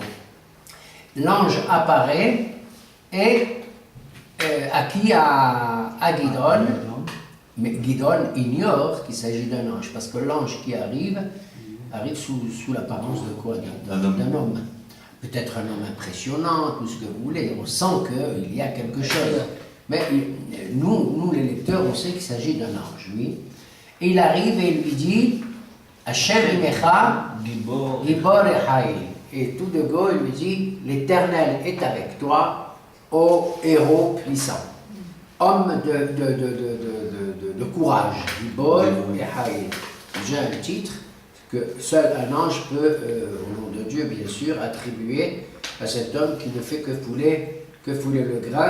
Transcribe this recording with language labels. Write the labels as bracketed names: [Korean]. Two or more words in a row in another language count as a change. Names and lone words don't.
[French] L'ange apparaît et acquis à Gidon, mais Gidon ignore qu'il s'agit d'un ange, parce que l'ange qui arrive sous l'apparence de quoi? D'un homme. Peut-être un homme impressionnant, tout ce que vous voulez, on sent qu'il y a quelque chose. Mais nous les lecteurs, on sait qu'il s'agit d'un ange, oui. Et il arrive et il lui dit, [Hebrew] השם עמך גבור החיל. [French] Et tout de go, il lui dit, l'Éternel est avec toi, ô héros puissant, homme de courage, [Hebrew] גבור החיל. [French] J'ai un titre que seul un ange peut, au nom de Dieu bien sûr, attribuer à cet homme qui ne fait que fouler le grain.